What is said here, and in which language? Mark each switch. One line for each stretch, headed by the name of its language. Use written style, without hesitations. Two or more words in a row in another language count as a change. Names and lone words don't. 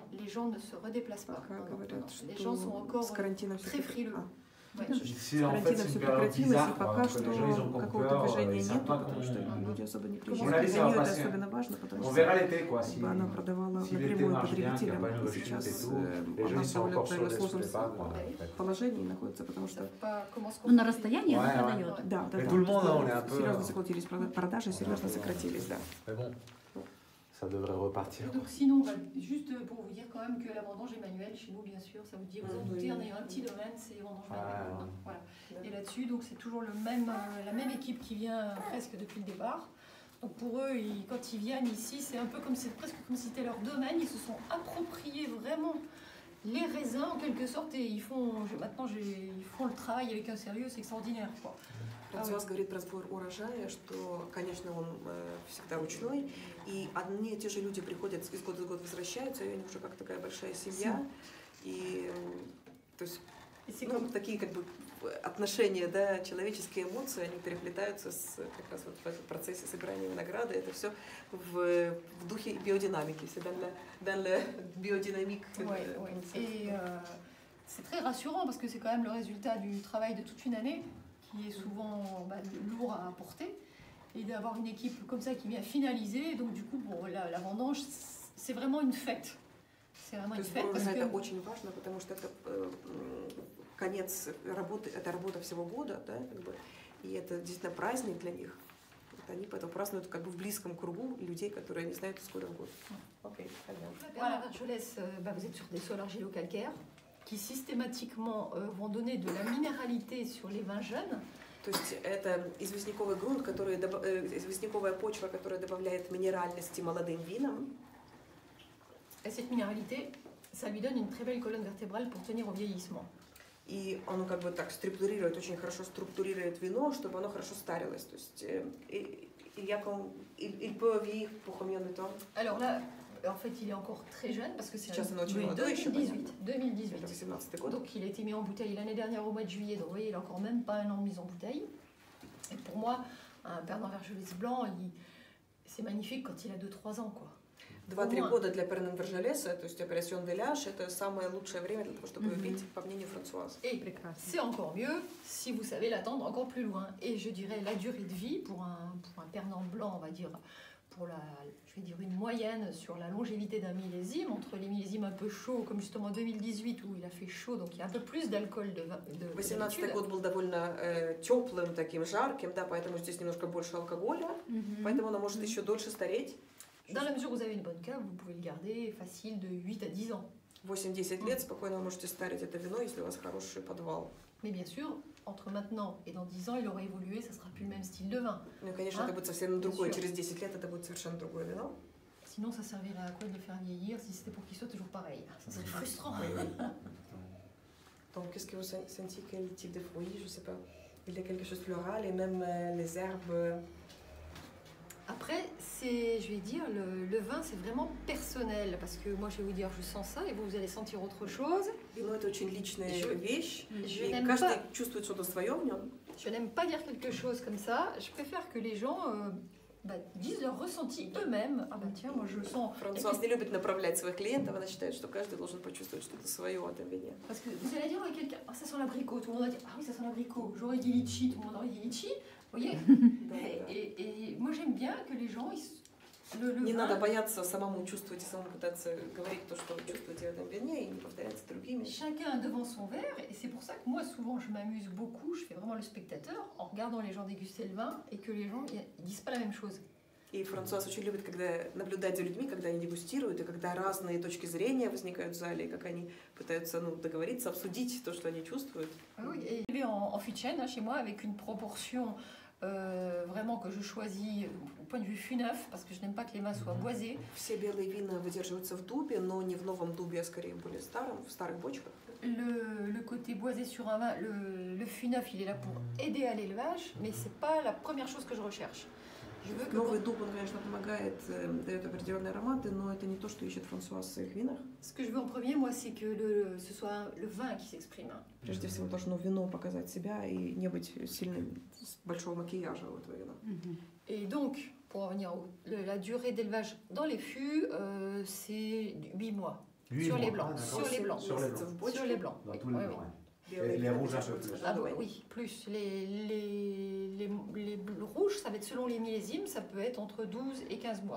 French: Les gens ne se redéplacent pas. Les gens sont encore très frileux. Ici, en fait, c'est une période bizarre, quoi, que les gens ils ont encore peur, ils savent pas comment... On a dit ça va passer. On verra l'été, quoi, si l'été marche bien, qu'il n'y a pas une rechute et tout. Les gens ils sont encore sur les pas.
Russian: Положении находится, потому что... Ну, на расстоянии она продает. Да.
French: Tout le monde, on est un peu...
Russian: Серьезно сократились продажи, серьезно сократились, да.
French: Mais bon, ça devrait repartir. Donc sinon, juste pour vous dire quand même que la vendange est manuelle chez nous, bien sûr, ça vous dit, vous en doutez, on a un petit domaine, c'est vendange manuelle. Voilà. Et là-dessus, donc c'est toujours la même équipe qui vient presque depuis le départ. Donc pour eux, quand ils viennent ici, c'est un peu presque comme si c'était leur domaine. Ils se sont appropriés vraiment les raisins en quelque sorte et ils font le travail avec un sérieux, c'est extraordinaire, quoi.
Russian: Франсуаз говорит про сбор урожая, что, конечно, он всегда ручной, и одни и те же люди приходят из года в год, возвращаются, и они уже как такая большая семья, и то есть такие как бы отношения, да, человеческие эмоции, они переплетаются как раз вот в этом процессе собирания винограда, это все в духе биодинамики,
French: c'est dans la biodynamique. Et c'est très rassurant parce que c'est quand même le résultat du travail de toute une année, qui est souvent lourd à apporter. et d'avoir une équipe comme ça qui vient finaliser. Donc du coup, bon, la vendange, c'est vraiment une fête. C'est vraiment une fête. Parce que
Russian: это очень важно, потому что это конец работы, это работа всего года, да, как бы, и это действительно праздник для них. Вот они поэтому празднуют как бы в близком кругу людей, которые не знают из года в год. Окей, понятно.
French: Voilà, je laisse. Vous êtes sur des sols argilo-calcaires qui systématiquement vont donner de la minéralité sur les vins jeunes.
Russian: То есть это известняковый грунт, известняковая почва, которая добавляет минеральности молодым винам.
French: Et cette minéralité, ça lui donne une très belle colonne vertébrale pour tenir au vieillissement.
Russian: И оно как бы так структурирует, очень хорошо структурирует вино, чтобы оно хорошо старилось. То есть
French: il peut vieillir pour combien de temps? Alors là, en fait, il est encore très jeune parce que c'est 2018. Donc il a été mis en bouteille l'année dernière au mois de juillet. Donc vous voyez, il n'a encore même pas un an de mise en bouteille. Et pour moi, un Pernod Vergelès blanc, c'est magnifique quand il a 2-3 ans, quoi.
Russian: 2-3 года для Пернон Вержелеса, то есть
French: Appellation des Lâches,
Russian: это самое лучшее время для того, чтобы пить, по мнению Франсуаз.
French: Et c'est encore mieux si vous savez l'attendre encore plus loin. Et je dirais la durée de vie pour un Pernod blanc, on va dire, je vais dire une moyenne sur la longévité d'un millésime, entre les millésimes un peu chauds, comme justement 2018 où il a fait chaud, donc il y a un peu plus d'alcool de
Russian: 18-й год был довольно теплым, таким жарким, да, поэтому здесь немножко больше алкоголя, поэтому оно может еще дольше стареть.
French: Dans la mesure où vous avez une bonne cave, vous pouvez le garder facile de 8 à 10 ans.
Russian: 8-10 лет спокойно вы можете старить это вино, если у вас хороший подвал.
French: Mais bien sûr, entre maintenant et dans 10 ans, il aura évolué, ça sera plus le même style de vin.
Russian: Ну, конечно, это будет совсем другое. Через 10 лет это будет совершенно другое вино.
French: Sinon, ça servirait à quoi de le faire vieillir si c'était pour qu'il soit toujours pareil? Ça serait frustrant. Donc, qu'est-ce que vous sentez? Quel type de fruits? Je sais pas. Il y a quelque chose de floral et même les herbes. Après, je vais dire, le vin, c'est vraiment personnel, parce que moi, je vais vous dire, je sens ça, et vous allez sentir autre chose.
Russian: Вино это очень личная вещь, и каждый чувствует что-то свое в нем.
French: Je n'aime pas dire quelque chose comme ça. Je préfère que les gens disent leur ressenti eux-mêmes. Ah bah tiens, moi je sens.
Russian: Франсуаз не любит направлять своих клиентов, она считает, что каждый должен почувствовать что-то свое в этом вине.
French: Parce que vous allez dire à quelqu'un, ah ça sent l'abricot, tout le monde va dire, ah oui ça sent l'abricot. J'aurais dit litchi, tout le monde aurait dit litchi. Vous voyez? Et moi j'aime bien que les gens
Russian: Не надо бояться самому чувствовать и самому пытаться говорить то, что вы чувствуете в этом вине, и не повторяться другими.
French: Chacun devant son verre, et c'est pour ça que moi souvent je m'amuse beaucoup, je fais vraiment le spectateur en regardant les gens déguster le vin et que les gens ils disent pas la même chose.
Russian: И Франсуаз очень любит, когда наблюдать за людьми, когда они дегустируют, и когда разные точки зрения возникают в зале, и как они пытаются договориться, обсудить то, что они чувствуют.
French: Oui, et je vais en fût de chêne chez moi avec une proportion vraiment que je choisis au point de vue fût neuf, parce que je n'aime pas que les vins soient boisés.
Russian: Все белые вина выдерживаются в дубе, но не в новом дубе, а скорее в более старом, в старых бочках.
French: Le côté boisé sur un vin, le fût neuf, il est là pour aider à l'élevage, mais c'est pas la première chose que je recherche.
Russian: Новый дуб, он, конечно, помогает, дает определенные ароматы, но это не то, что ищет Франсуаз в своих винах.
French: Ce que je veux en premier, moi, c'est que ce soit le vin qui s'exprime.
Russian: Прежде всего, должно вино показать себя и не быть сильным, большого макияжа у этого вина.
French: Et donc, pour revenir la durée d'élevage dans les fûts, c'est 8 mois. Sur les blancs. Sur les blancs. Sur les blancs. Dans tous les blancs. Les rouges un peu plus. Ah oui, plus. Les rouges, ça va être selon les millésimes, ça peut être entre 12 et 15 mois.